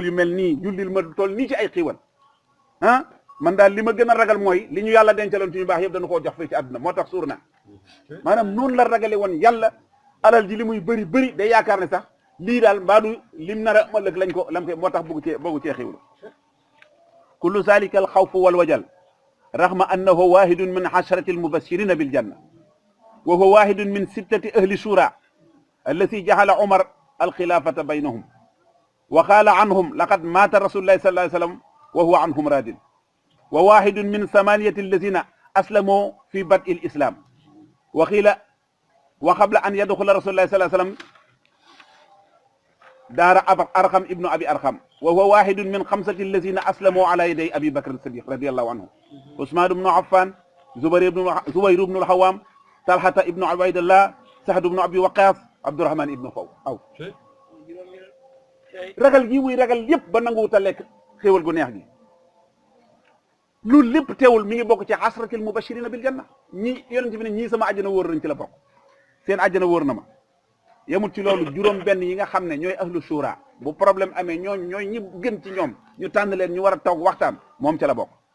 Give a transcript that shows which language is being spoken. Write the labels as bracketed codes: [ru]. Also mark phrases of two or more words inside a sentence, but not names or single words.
[wo] yu mel nii jullil ma toll nii ci ay xéewal man daal li ma gën a ragal mooy li ñu yàlla dencaloon ci ñu baax yëpp dañu koo jox fii ci àdduna moo tax suur na maanaam noonu la ragale woon yàlla alal ji li muy bëri day yaakaar ne sax lii daal mbaadu lim nar a ëllëg lañ ko lam moo tax bëggu cee xiwlu [ar] كل ذلك الخوف والوجل رحمه أنه واحد من العشرة المبشرين بالجنة وهو واحد من الستة أهل الشورى التي جعل عمر الخلافة بينهم وقال عنهم لقد مات رسول الله صلى الله عليه وسلم وهو عنهم راض وواحد من الثمانية الذين أسلموا في بدء الإسلام وقيل وقبل أن يدخل رسول الله صلى الله عليه وسلم دار أرقم بن أبي أرقم وهو واحد من الخمسة الذين أسلموا على يدي أبي بكر الصديق رضي الله عنه عثمان بن عفان زبير بن الحوام طلحة بن عبيد الله سعد بن أبي وقاص عبد الرحمن بن عوف [wo] ragal gi muy ragal yëpp ba nanguwut a lekk xéewal gu neex gi loolu lépp teewul mi ngi bokk ci [ar] عشرة المبشرين بالجنة [wo] ñi yonent bi ne ñii sama àjjana wóor nañ ci la bokk seen àjjana wóor na ma yemul ci loolu juróom benn yi nga xam ne ñooy [ar] أهل الشورى [wo] bu problème amee ñooy ñi gën ci ñoom ñu tànn leen ñu war a toog waxtaan moom ca la bokk